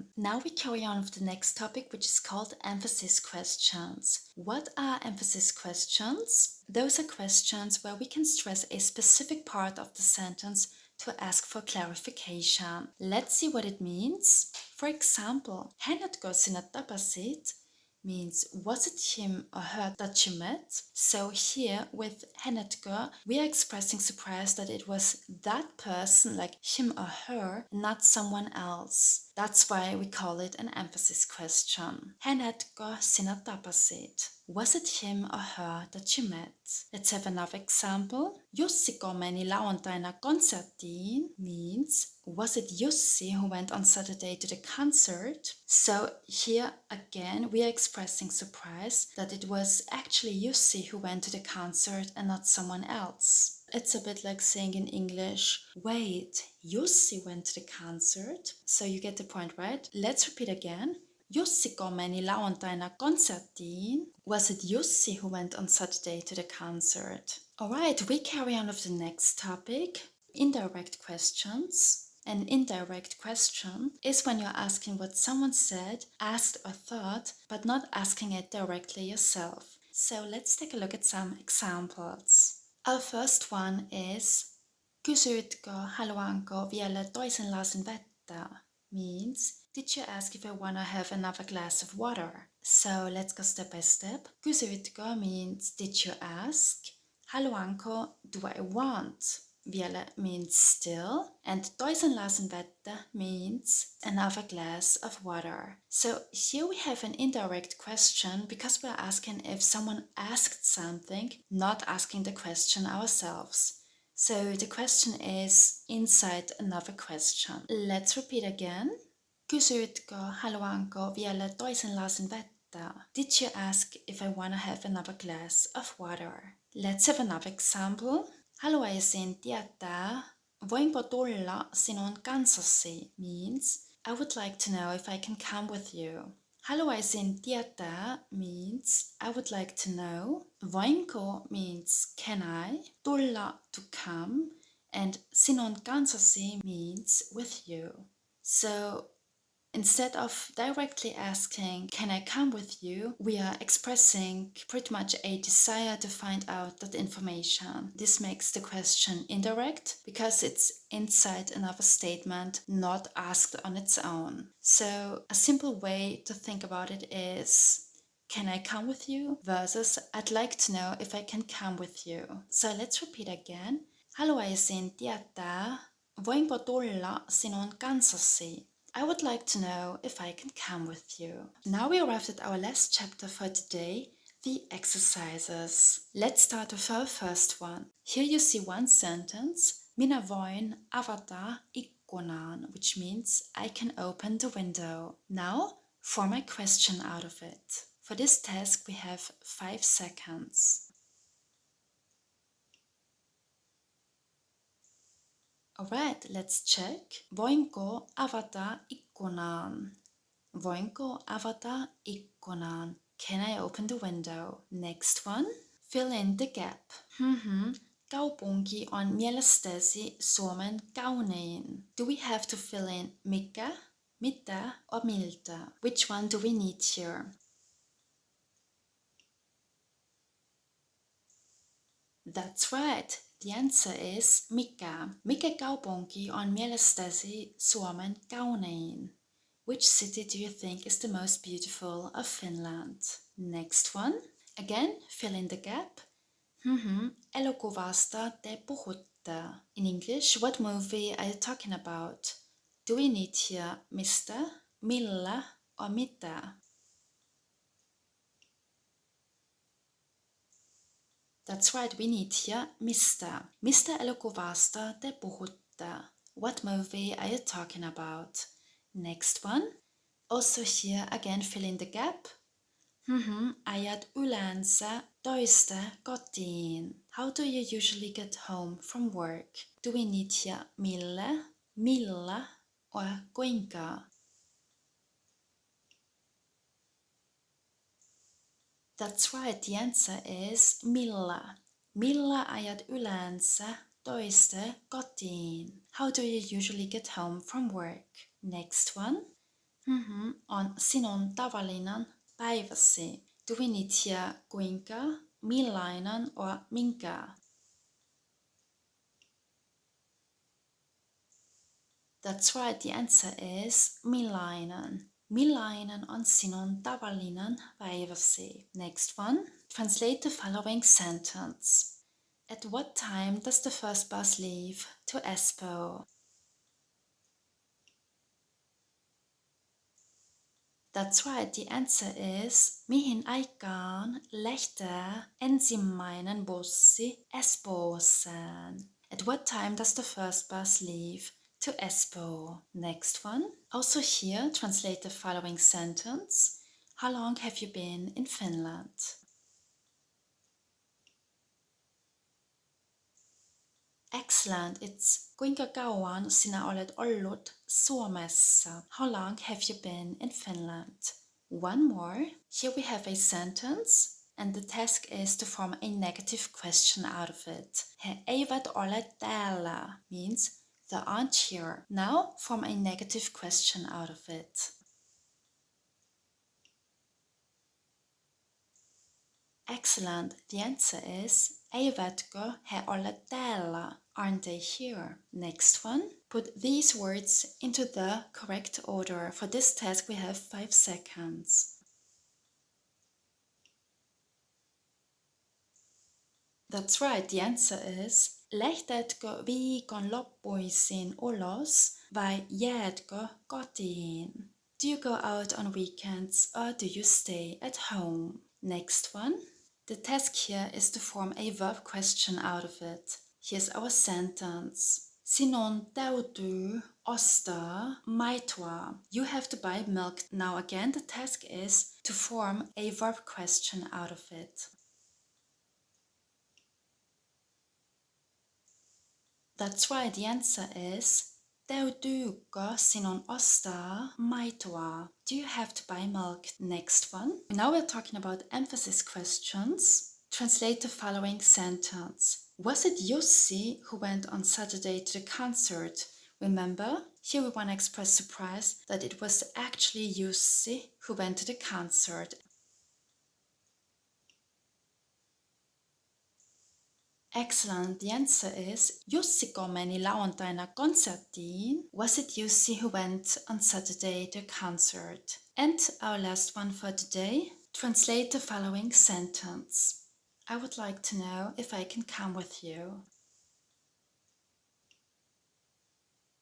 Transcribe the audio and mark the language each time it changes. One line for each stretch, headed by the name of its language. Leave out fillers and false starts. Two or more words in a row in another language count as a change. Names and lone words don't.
English: Now we carry on with the next topic, which is called emphasis questions. What are emphasis questions? Those are questions where we can stress a specific part of the sentence to ask for clarification. Let's see what it means. For example,
Finnish: hänetkö sinä tapasit
English: means was it him or her that you met? So here with hänetkö, we are expressing surprise that it was that person, like him or her, not someone else. That's why we call it an emphasis question.
Finnish: Hänetkö sinä tapasit?
English: Was it him or her that you met? Let's have another example.
Finnish: Jussiko meni lauantaina konserttiin
English: means was it Jussi who went on Saturday to the concert? So here again we are expressing surprise that it was actually Jussi who went to the concert and not someone else. It's a bit like saying in English, wait, Jussi went to the concert? So you get the point, right? Let's repeat again.
Finnish: Jussiko meni lauantaina konserttiin?
English: Was it Jussi who went on Saturday to the concert? Alright, we carry on with the next topic, indirect questions. An indirect question is when you're asking what someone said, asked or thought, but not asking it directly yourself. So let's take a look at some examples. Our first one is,
Finnish: kysyitkö haluanko vielä toisen lasin vettä?
English: Means, did you ask if I wanna have another glass of water? So let's go step by step. Kysyitkö means did you ask? Haluanko, do I want? Vielä means still, and
Finnish: toisen lasin vettä
English: means another glass of water. So here we have an indirect question because we're asking if someone asked something, not asking the question ourselves. So the question is inside another question. Let's repeat again.
Finnish: Kysyitkö haluanko vielä toisen lasin vettä?
English: Did you ask if I wanna have another glass of water? Let's have another example.
Finnish: Haluaisin tietää, voinko tulla sinun kanssasi
English: means I would like to know if I can come with you.
Finnish: Haluaisin tietää
English: means I would like to know. Voinko means can I. Tulla to come. And
Finnish: sinun kanssasi
English: means with you. So instead of directly asking, can I come with you? We are expressing pretty much a desire to find out that information. This makes the question indirect because it's inside another statement, not asked on its own. So a simple way to think about it is, can I come with you? Versus, I'd like to know if I can come with you. So let's repeat again.
Finnish: Haluaisin tietää, Voinko tulla sinun kanssasi?
English: I would like to know if I can come with you. Now we arrived at our last chapter for today, the exercises. Let's start with our first one. Here you see one sentence.
Finnish: Minä voin avata ikkunan,
English: which means I can open the window. Now, form a question out of it. For this task we have 5 seconds. Alright, let's check.
Finnish: Voinko avata ikkunan? Voinko avata ikkunan?
English: Can I open the window? Next one. Fill in the gap.
Finnish: Kaupunki on mielestäsi Suomen kaunein.
English: Do we have to fill in
Finnish: mikä, mitä,
English: or miltä? Which one do we need here? That's right. The answer is mikä.
Finnish: Mikä kaupunki on mielestäsi Suomen kaunein?
English: Which city do you think is the most beautiful of Finland? Next one. Again, fill in the gap.
Finnish: Elokuvasta te puhutte.
English: In English, what movie are you talking about? Do we need here
Finnish: mistä, millä,
English: or mitä? That's right, we need here mistä.
Finnish: Mistä elokuvasta te puhutte?
English: What movie are you talking about? Next one. Also here again fill in the gap.
Finnish: Ajat yleensä töistä kotiin.
English: How do you usually get home from work? Do we need here millä, or kuinka? That's right, the answer is millä.
Finnish: Millä ajat yleensä töistä kotiin?
English: How do you usually get home from work? Next one.
Finnish: On sinun tavallinen päiväsi.
English: Do we need here
Finnish: kuinka, millainen,
English: or minkä? That's right, the answer is millainen.
Finnish: Millainen on sinun tavallinen päiväsi?
English: Next one. Translate the following sentence. At what time does the first bus leave to Espoo? That's right, the answer is
Finnish: mihin aikaan lähtee ensimmäinen bussi Espooseen?
English: At what time does the first bus leave to Espoo? Next one. Also here, translate the following sentence. How long have you been in Finland? Excellent, it's
Finnish: kuinka kauan sinä olet ollut Suomessa?
English: How long have you been in Finland? One more. Here we have a sentence and the task is to form a negative question out of it.
Finnish: He eivät ole täällä
English: means they aren't here. Now form a negative question out of it. Excellent. The answer is
Finnish: eivätkö he ole täällä?
English: Aren't they here? Next one. Put these words into the correct order. For this task we have 5 seconds. That's right. The answer is
Finnish: lähtetkö viikonloppuisin ulos vai jäätkö kotiin?
English: Do you go out on weekends or do you stay at home? Next one. The task here is to form a verb question out of it. Here's our sentence.
Finnish: Sinun täytyy ostaa maitoa.
English: You have to buy milk. Now again, the task is to form a verb question out of it. That's right, the answer is
Finnish: täytyykö sinun ostaa maitoa?
English: Do you have to buy milk? Next one. Now we're talking about emphasis questions. Translate the following sentence. Was it Jussi who went on Saturday to the concert? Remember, here we want to express surprise that it was actually Jussi who went to the concert. Excellent. The answer is
Finnish: Jussiko meni lauantaina konserttiin.
English: Was it Jussi who went on Saturday to concert? And our last one for today. Translate the following sentence. I would like to know if I can come with you.